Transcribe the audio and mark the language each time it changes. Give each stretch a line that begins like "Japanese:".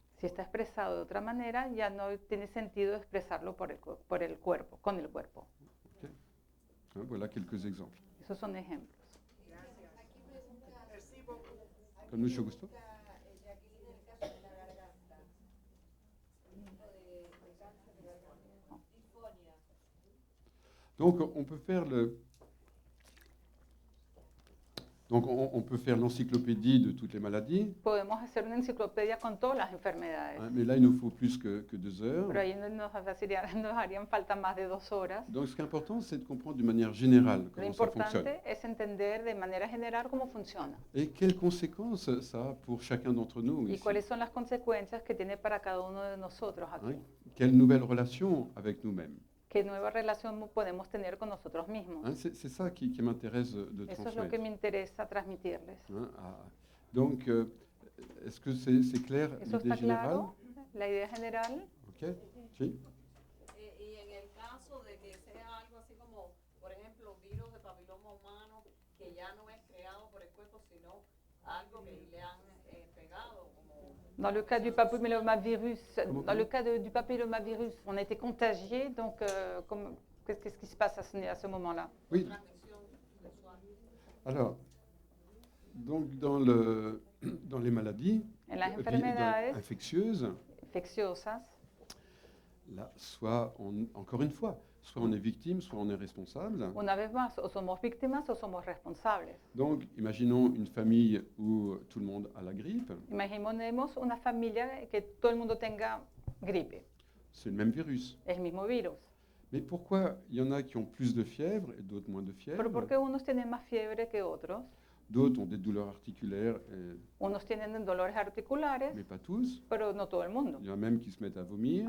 Spanish: Si está expresado de otra manera, ya no tiene sentido expresarlo por el cuerpo, con el cuerpo.
French: Hein, voilà quelques exemples.
Spanish: Esos son ejemplos. Gracias. Aquí pregunta Con mucho gusto. Jacqueline, el caso de la garganta, tipo de cáncer de garganta, disfonia.
French: Donc on peut faire on peut faire l'encyclopédie de toutes les maladies,
Spanish: Podemos hacer una enciclopedia con todas las enfermedades,
French: hein, mais là il nous faut plus que 2 heures.
Spanish: pero ahí nos harían falta más de 2 horas.
French: Donc ce qui est important, c'est de comprendre d'une manière générale
Spanish: Lo
French: comment ça fonctionne.
Spanish: importante es entender de manera general cómo funciona
French: Et quelles conséquences ça a pour chacun d'entre nous
Spanish: y cuáles son las consecuencias que tiene para cada uno de nosotros aquí.
French: Hein, quelle nouvelle relation avec nous-mêmes.
Spanish: ¿Qué nueva relación podemos tener con nosotros mismos?
French: Hein, c'est ça qui m'intéresse de
Spanish: Eso es lo que
French: transmettre.
Spanish: me interesa transmitirles.
French: Hein, donc, est-ce que c'est clair
Spanish: ¿Eso
French: l'idée
Spanish: está
French: générale?
Spanish: claro? La idea general. Ok, sí. Y en el caso de que sea algo así como, por ejemplo, virus de papiloma humano, que ya no es creado por el cuerpo, sino algo que le han pegado, como...
French: Dans le cas du papillomavirus, Comment- dans le cas du papillomavirus, on a été contagié, donc qu'est-ce qui se passe à ce moment-là? Oui,
Spanish: transmisión sexual.
French: alors, donc dans les maladies
Spanish: En las
French: dans-
Spanish: enfermedades
French: infectieuses,
Spanish: infecciosas,
French: là, encore une fois, soit on est victime, soit on est responsable.
Spanish: una vez más, o somos víctimas o somos responsables.
French: Donc, imaginons une famille où tout le monde a la grippe,
Spanish: Imaginemos una familia que todo el mundo tenga gripe,
French: c'est le même virus.
Spanish: es el mismo virus.
French: Mais pourquoi il y en a qui ont plus de fièvre et d'autres moins de fièvre?
Spanish: Pero ¿por qué unos tienen más fiebre que otros?
French: D'autres ont des douleurs articulaires,
Spanish: Unos tienen dolores articulares,
French: mais pas tous.
Spanish: pero no todo el mundo.
French: Il y en a même qui se mettent à vomir,